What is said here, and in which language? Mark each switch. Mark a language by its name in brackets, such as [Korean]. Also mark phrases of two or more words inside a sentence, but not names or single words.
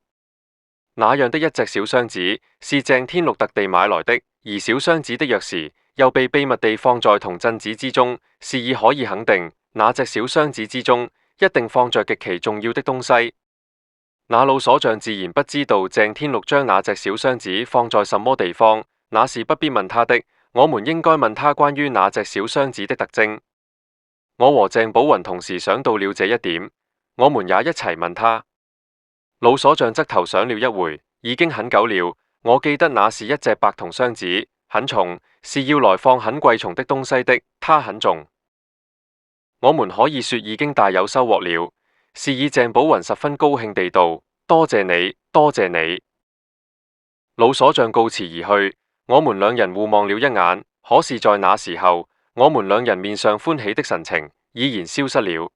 [Chinese] 那樣的一隻小箱子是鄭天祿特地買來的，而小箱子的鑰匙又被秘密地放在銅鎮子之中，是以可以肯定，那隻小箱子之中一定放着極其重要的東西。那老鎖匠自然不知道鄭天祿將那隻小箱子放在什麼地方，那是不必問他的。我們應該問他關於那隻小箱子的特徵。我和鄭寶雲同時想到了這一點，我們也一齊問他。老鎖匠側頭想了一會， 已經很久了。我記得那是一隻白銅箱子，很重，是要來放很貴重的東西的，它很重。我們可以說已經大有收穫了。是以鄭寶雲十分高興地道：多謝你，多謝你。老鎖匠告辭而去，我們兩人互望了一眼，可是在那時候，我們兩人面上歡喜的神情已然消失了。